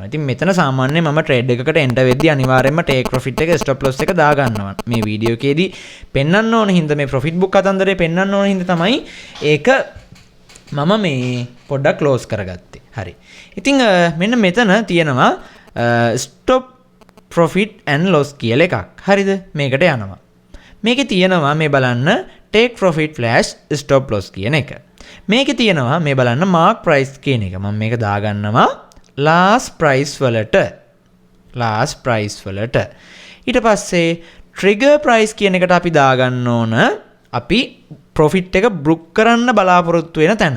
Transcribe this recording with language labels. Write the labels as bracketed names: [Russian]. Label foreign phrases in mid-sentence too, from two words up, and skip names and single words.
[Sinhala] ඉතින් මෙතන සාමාන්‍යයෙන් මම ට්‍රේඩ් එකකට එන්ටර් වෙද්දී අනිවාර්යයෙන්ම [English] take profit [Sinhala] එක [English] stop loss [Sinhala] එක දා ගන්නවා. මේ වීඩියෝ එකේදී පෙන්වන්න ඕන හින්දා මේ [English] profit book [Sinhala] කතන්දරේ පෙන්වන්න ඕන හින්දා තමයි ඒක මම මේ පොඩ්ඩක් ක්ලෝස් කරගත්තේ. හරි. ඉතින් මෙන්න මෙතන තියෙනවා [English] stop profit and loss [Sinhala] කියලා එකක්. හරිද? මේකට යනවා. මේකේ තියෙනවා මේ බලන්න [English] take profit flash stop loss [Sinhala] කියන එක. මේකේ තියෙනවා මේ බලන්න [English] mark price [Sinhala] කියන එක. මම මේක දාගන්නවා [English] last price [Sinhala] වලට. ඊට පස්සේ [English] trigger price [Sinhala] කියන එකට අපි දාගන්න ඕන අපි ප්‍රොෆිට් එක බුක් කරන්න බලාපොරොත්තු වෙන තැන.